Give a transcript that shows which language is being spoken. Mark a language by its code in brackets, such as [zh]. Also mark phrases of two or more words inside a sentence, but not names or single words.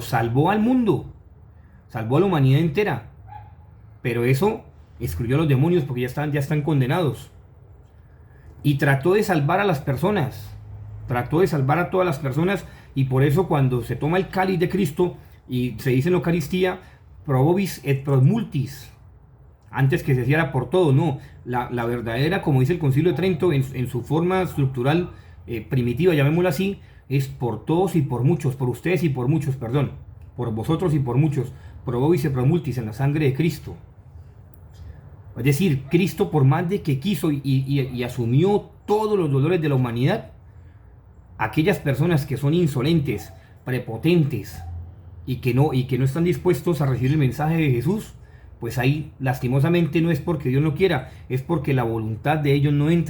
[es] Salvó al mundo, salvó a la humanidad entera, pero eso excluyó a los demonios porque ya están condenados. Y trató de salvar a las personas, trató de salvar a todas las personas, y por eso cuando se toma el cáliz de Cristo y se dice en la Eucaristía, [la] pro vobis et pro multis, [es] antes que se hiciera por todo, no, la verdadera, como dice el Concilio de Trento, en su forma estructural primitiva, llamémosla así, es por todos y por muchos, por ustedes y por muchos, perdón, por vosotros y por muchos, [la] pro vobis et pro multis, [es] en la sangre de Cristo. Es decir, Cristo, por más de que quiso y asumió todos los dolores de la humanidad, aquellas personas que son insolentes, prepotentes y que no están dispuestos a recibir el mensaje de Jesús, pues ahí lastimosamente no es porque Dios no quiera, es porque la voluntad de ellos no entra.